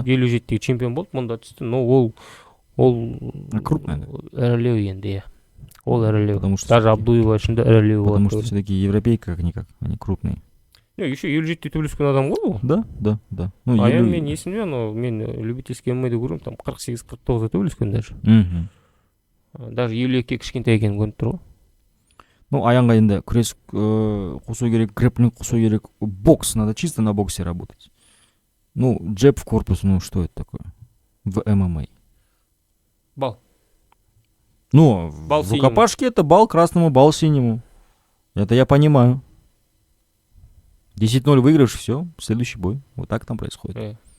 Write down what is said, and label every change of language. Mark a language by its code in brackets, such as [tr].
[kk] 57-тегі чемпион болды, мұнда түсті. Но ол [ru] крупный, [kk] ірілеу енді, иә. Ол ірілеу. Даже Абдуева үшін де ірілеу. [ru] Потому что все-таки европейка как-никак, они крупные. [kk] Еще 57-те төбелескен адам ғой ол. [ru] Да. Ну, [kk] Аян мен есімде, но мен любительский ММА-да көремін, [ru] там 48-49 [kk] төбелескен [ru] даже. [kk] Даже 52-ке кішкентай екенін көрініп тұр ғой. Ну, Аянға енді күрес қосу керек, грэпплинг қосу керек. [ru] Бокс, надо чисто на боксе работать. Ну, джеб в корпус, ну, что это такое? В ММА. Бал. Ну, бал в рукопашке это бал красному, бал синему. Это я понимаю. 10-0 выиграешь, все, следующий бой. Вот так там происходит.